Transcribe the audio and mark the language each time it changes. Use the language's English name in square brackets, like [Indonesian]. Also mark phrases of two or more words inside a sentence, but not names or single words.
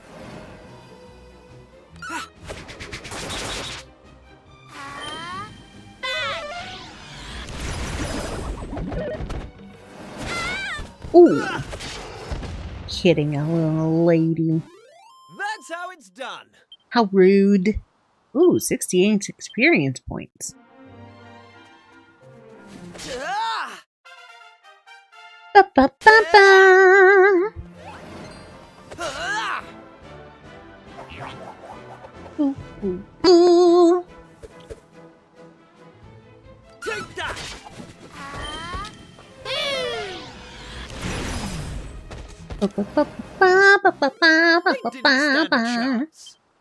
[English] Ooh. Kidding a little lady. that's how it's done. How rude. Ooh, 68 experience points. Ah! Ba-ba-ba-ba. Ah! Ooh, ooh, ooh. Take that! They didn't stand a chance.